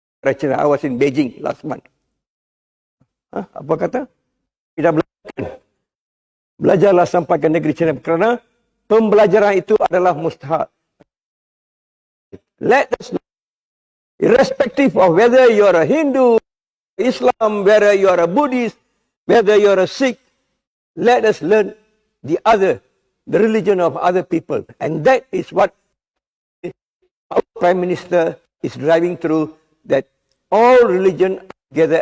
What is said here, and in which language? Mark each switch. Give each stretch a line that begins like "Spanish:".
English: China. I was in Beijing last month.
Malay: Apa kata? Kita belajarlah sampai ke negeri China kerana pembelajaran itu adalah mustahab.
English: Let us know, irrespective of whether you are a Hindu, Islam, whether you are a Buddhist, whether you are a Sikh, let us learn the other the religion of other people. And that is what our Prime Minister is driving through, that all religion together.